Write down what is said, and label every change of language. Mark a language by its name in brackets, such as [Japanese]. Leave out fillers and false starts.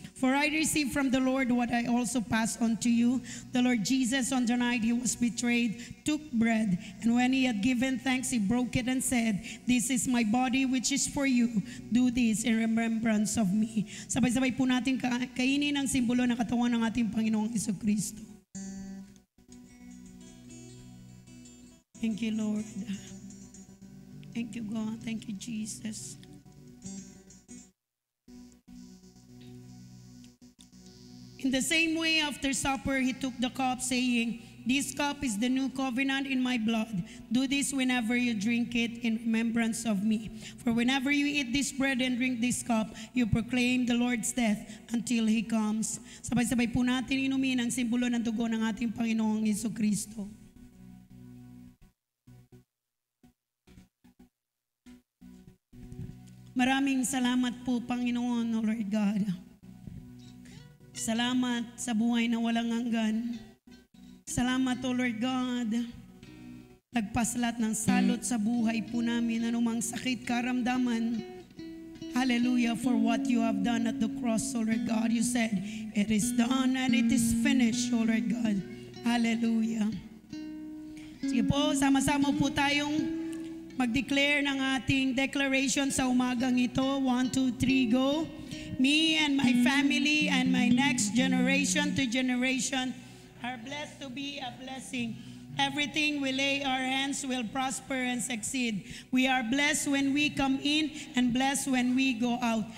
[English] For I received from the Lord what I also passed on to you. The Lord Jesus, on the night he was betrayed, took bread, and when he had given thanks, he broke it and said, "This is my body which is for you. Do this in remembrance of me." [Filipino] Sabay-sabay po natin kainin ang simbolo ng katawan ng ating Panginoong Jesucristo. [English] Thank you, Lord. Thank you, God. Thank you, Jesus. In the same way, after supper, he took the cup, saying, "This cup is the new covenant in my blood. Do this whenever you drink it in remembrance of me. For whenever you eat this bread and drink this cup, you proclaim the Lord's death until He comes." [Filipino] Sabay-sabay po natin inumin ang simbolo ng dugo ng ating Panginoong Jesucristo. Maraming salamat po, Panginoon, O Lord God. Salamat sa buhay na walang hanggan. Salamat, O Lord God. Lagpas lahat ng salot sa buhay po namin, anumang sakit, karamdaman. [English] Hallelujah, for what you have done at the cross, O Lord God. You said, "It is done and it is finished," O Lord God. Hallelujah. [Filipino] Sige po, sama-sama po tayong mag-declare ng ating declaration sa umagang ito. [English] 1, 2, 3, go. Me and my family and my next generation to generation are blessed to be a blessing. Everything we lay our hands will prosper and succeed. We are blessed when we come in and blessed when we go out.